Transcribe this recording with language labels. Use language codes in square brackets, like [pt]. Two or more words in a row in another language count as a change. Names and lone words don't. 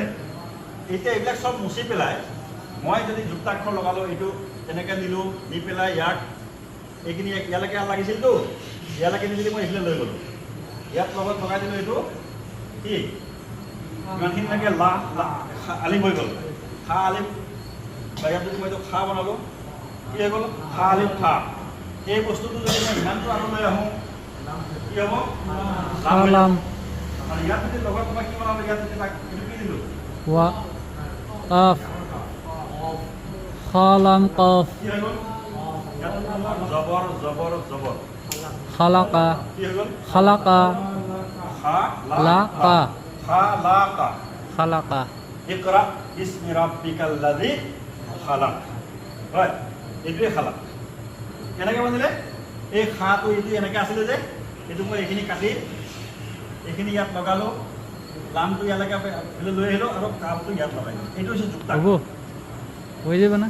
[as] এতিয়া এইবিলাক চব মুচি পেলাই মই যদি যুক্তাক্ষৰ লগালোঁ এইটো এনেকৈ দিলোঁ দি পেলাই ইয়াক এইখিনি ইয়ালৈকে লাগিছিলতো ইয়ালৈকে নিদিলে মই এইফালে লৈ গ'লোঁ ইয়াত লগত লগাই দিলোঁ এইটো কি ইমানখিনি লাগে লা আলিম হৈ গ'ল খা আলিম বা ইয়াত যদি মই এইটো খা বনালোঁ কি হৈ গ'ল খা আলিম খা এই বস্তুটো যদি মই ইমানটো আৰু লৈ আহোঁ কি হ'ব সালাম আৰু ইয়াত যদি লগত মই কি বনালোঁ ইয়াত যদি তাক এইটো কি দিলোঁ ওয়া কাফ খালাম কাফ কি হৈ গ'ল ইয়াত জবৰ জবৰ জবৰ খালাকা কি হৈ গ'ল খালাকা খা লাকা খালাকা খালাকা [ar] اقرأ باسم ربك الذي خلق [as] হয় এইটোৱে খালাক কেনেকৈ বনিলে এই খাটো এইটো এনেকৈ আছিলে যে এইটো মই এইখিনি কাটি এইখিনি ইয়াত লগালোঁ লামটো ইয়ালৈকে লৈ আহিলোঁ আৰু কাপটো ইয়াত লগালোঁ এইটো হৈছে যুক্তাক্ষৰ হ'ব হৈ যাব না